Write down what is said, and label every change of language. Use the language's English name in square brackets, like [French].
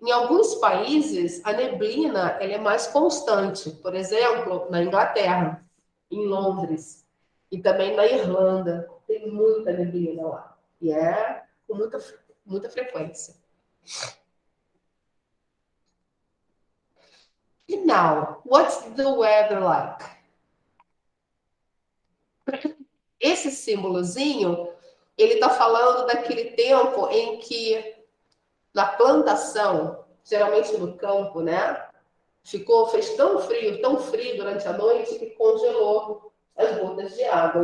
[Portuguese] Em alguns países, a neblina ela é mais constante. Por exemplo, na Inglaterra, em Londres e também na Irlanda, tem muita neblina lá. E é com muita frequência. [English] E now, what's the weather like? [Portuguese] Esse símbolozinho, ele está falando daquele tempo em que na plantação, geralmente no campo, né? Fez tão frio durante a noite que congelou as gotas de água.